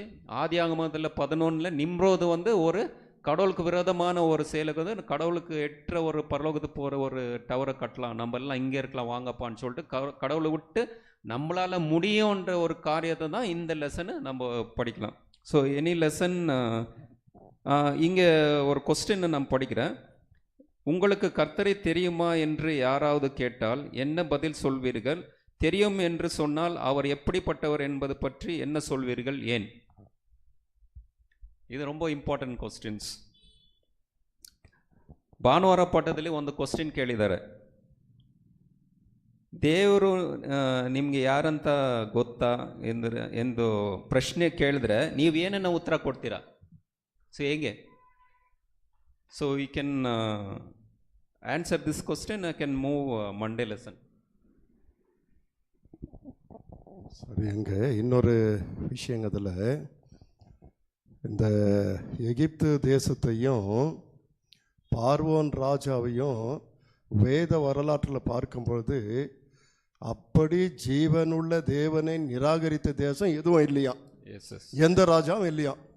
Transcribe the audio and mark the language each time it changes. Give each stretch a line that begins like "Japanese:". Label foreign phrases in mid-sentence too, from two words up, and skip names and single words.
Tamil: ஆதியாகமத்தில் 11ல் நிம்ரோது வந்து ஒரு கடவுளுக்கு விரோதமான ஒரு செயலுக்கு வந்து கடவுளுக்கு எட்டுற ஒரு பரலோகத்துக்கு போகிற ஒரு டவரை கட்டலாம், நம்ம எல்லாம் இங்கே இருக்கலாம் வாங்கப்பான்னு சொல்லிட்டு கடவுளை விட்டு நம்மளால் முடியுன்ற ஒரு காரியத்தை தான் இந்த லெசனு நம்ம படிக்கலாம்.
English: so any lesson
Tamil: இங்கே ஒரு கொஸ்டின் நான் படிக்கிறேன். உங்களுக்கு கர்த்தரை தெரியுமா என்று யாராவது கேட்டால் என்ன பதில் சொல்வீர்கள்? தெரியும் என்று சொன்னால் அவர் எப்படிப்பட்டவர் என்பது பற்றி என்ன சொல்வீர்கள், ஏன்?
Kannada: ಇದು ரொம்ப
English: important questions.
Kannada: ಭಾನುವಾರ ಪಾಠದಲ್ಲಿ ಒಂದು ಕ್ವಶನ್ ಕೇಳಿದ್ದಾರೆ, ದೇವರು ನಿಮಗೆ ಯಾರಂತ ಗೊತ್ತಾ ಎಂದು ಪ್ರಶ್ನೆ ಕೇಳಿದ್ರೆ ನೀವು ಏನನ್ನ ಉತ್ತರ ಕೊಡ್ತೀರಾ? ಸೊ ಹೇಗೆ?
English: So you can answer this question, I can move Monday lesson.
Tamil: சரி, அங்கே இன்னொரு விஷயங்கத்தில் இந்த எகிப்து தேசத்தையும் பார்வோன் ராஜாவையும் வேத வரலாற்றில் பார்க்கும் பொழுது அப்படி ஜீவனுள்ள தேவனை நிராகரித்த தேசம் எதுவும் இல்லையா, எந்த ராஜாவும் இல்லையா.